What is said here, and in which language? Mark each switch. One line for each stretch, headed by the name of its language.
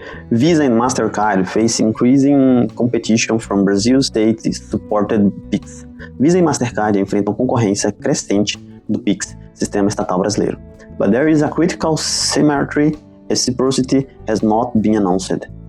English: Visa and Mastercard face increasing competition from Brazil's state-supported Pix.
Portuguese: Visa e Mastercard enfrentam concorrência crescente do Pix, sistema estatal brasileiro.
English: But there is a critical asymmetry. Reciprocity has not been announced.